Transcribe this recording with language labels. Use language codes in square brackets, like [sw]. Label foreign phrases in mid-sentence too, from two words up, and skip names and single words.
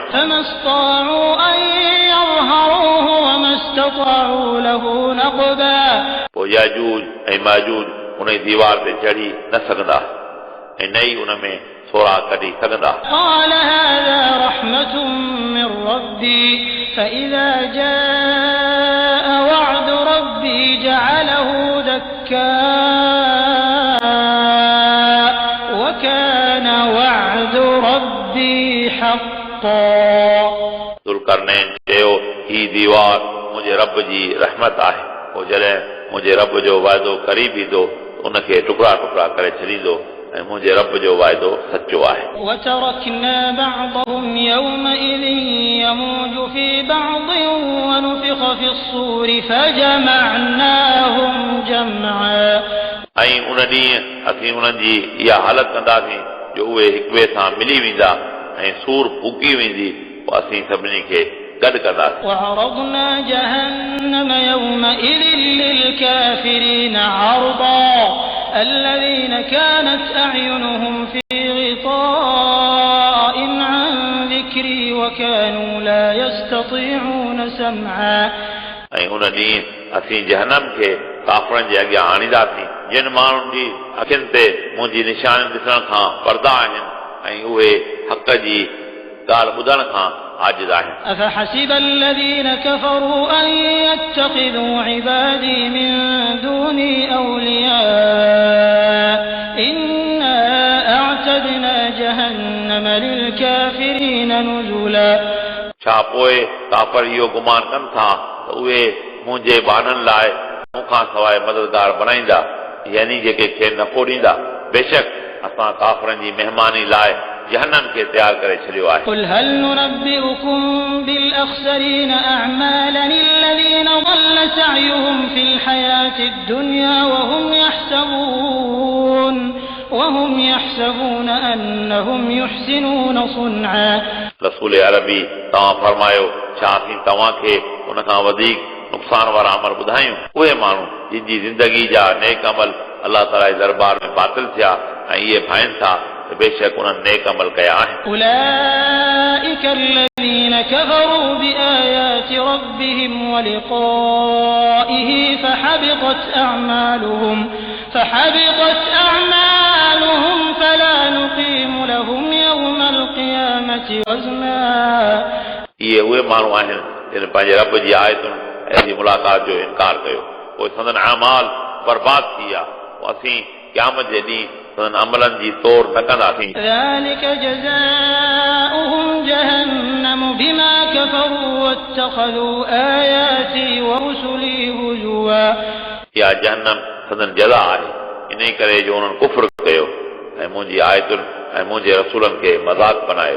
[ar] فما استطاعوا أن يظهروه وما استطاعوا له نقبا [sd] पोइ याजूज ऐं माजूज उन दीवार ते चढ़ी न सघंदा ऐं न ई उन में सोरा कढी सघंदा [ar] قال هذا رحمة من ربي فإذا جاء وعد ربي جعله دكاء وكان وعد ربي حقا [sd] ज़ुल्करनैन चयो ही दीवार मुंहिंजे रब जी रहमत आहे पोइ जॾहिं मुंहिंजे रब जो वाइदो करीब ईंदो उनखे टुकड़ा टुकड़ा करे छॾींदो ऐं मुंहिंजे रब जो वाइदो सचो आहे [ar] وتركنا بعضهم يومئذ يموج في بعض ونفخ في الصور فجمعناهم جمعا [sd] ऐं उन ॾींहुं असीं उन्हनि जी इहा हालत कंदासीं जो उहे हिक ॿिए सां मिली वेंदा ऐं सूर फूकी वेंदी पोइ असीं सभिनी खे गॾु कंदासीं [ar] وعرضنا جهنم يومئذ للكافرين عرضا الذين كانت أعينهم في غطاء عن ذكري وكانوا لا يستطيعون سمعا [sd] ऐं उन ॾींहुं असीं जहन्नम खे काफ़रनि जे अॻियां आणींदासीं जिन माण्हुनि जी अखियुनि ते मुंहिंजी निशानी ॾिसण खां पर्दा आहिनि ऐं उहे हक़ जी ॻाल्हि ॿुधण खां आजिज़ आहिनि। [ar] أفحسب الذين كفروا أن يتخذوا عبادي من دوني أولياء إنا أعتدنا جهنم للكافرين نزلا [sd] छा पोइ काफ़र इहो गुमान कनि था त उहे मुंहिंजे बाननि लाइ मूंखां सवाइ मददगार बणाईंदा यानी जेके खेनि नफ़ो ॾींदा। बेशक असां काफ़रनि जी महिमानी लाइ जहन्नम खे तयार करे छॾियो आहे। [ar] قل هل ننبئكم بالأخسرين أعمالا الذين ضل سعيهم في الحياة الدنيا وهم يحسبون أنهم يحسنون صنعا [sd] रसूल अरबी तव्हां फरमायो छा असीं तव्हांखे उन खां वधीक नुक़सान वारा अमल ॿुधायूं? उहे माण्हू जिन जी ज़िंदगी जा नेक अमल अलाह ताला जे दरबार में बातिल थिया ऐं इहे भाइनि था त बेशक उन्हनि नेक अमल कया आहिनि। [ar] أولئك الذين كفروا بآيات ربهم ولقائه فحبطت أعمالهم فلا نقيم لهم يوم القيامة وزنا [sd] इहे उहे माण्हू आहिनि जिन पंहिंजे रब जी आयतुनि ऐं जी मुलाक़ात जो इनकार कयो पोइ संदन अमाल बर्बाद थी विया पोइ असीं क़यामत जे ॾींहुं संदन अमलनि जी तोड़ न कंदासीं। [ar] ذلك جزاؤهم جهنم بما كفروا واتخذوا آياتي ورسلي هزوا [sd] इहा जहन्नम संदन जज़ा आहे इन करे जो उन्हनि कुफ्र कयो ऐं मुंहिंजी आयतुनि ऐं मुंहिंजे रसूलनि खे मज़ाक बनायो।